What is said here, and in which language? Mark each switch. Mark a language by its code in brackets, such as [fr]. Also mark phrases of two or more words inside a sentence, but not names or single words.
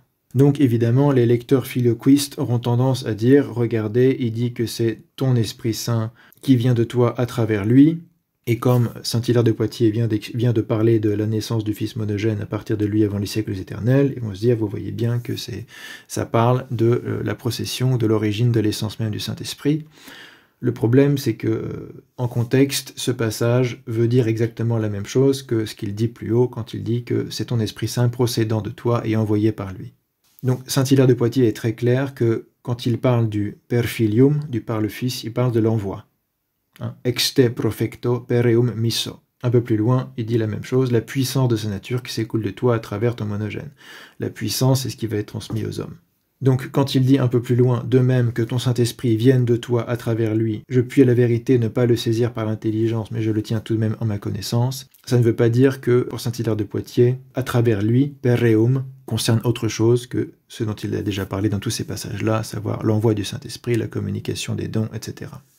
[fr] Donc évidemment, les lecteurs filioquistes auront tendance à dire, regardez, il dit que c'est ton Esprit Saint qui vient de toi à travers lui, et comme saint Hilaire de Poitiers vient de parler de la naissance du Fils monogène à partir de lui avant les siècles éternels, ils vont se dire, vous voyez bien que ça parle de la procession, de l'origine de l'essence même du Saint-Esprit. Le problème, c'est que, en contexte, ce passage veut dire exactement la même chose que ce qu'il dit plus haut quand il dit que c'est ton Esprit Saint procédant de toi et envoyé par lui. Donc, saint Hilaire de Poitiers est très clair que quand il parle du [la] per filium, [fr] du par le Fils, il parle de l'envoi. [la] Ex te profecto pereum misso. [fr] Un peu plus loin, il dit la même chose, la puissance de sa nature qui s'écoule de toi à travers ton monogène. La puissance, c'est ce qui va être transmis aux hommes. Donc, quand il dit un peu plus loin, de même que ton Saint-Esprit vienne de toi à travers lui, je puis à la vérité ne pas le saisir par l'intelligence, mais je le tiens tout de même en ma connaissance, ça ne veut pas dire que, pour saint Hilaire de Poitiers, à travers lui, pereum, concerne autre chose que ce dont il a déjà parlé dans tous ces passages-là, à savoir l'envoi du Saint-Esprit, la communication des dons, etc.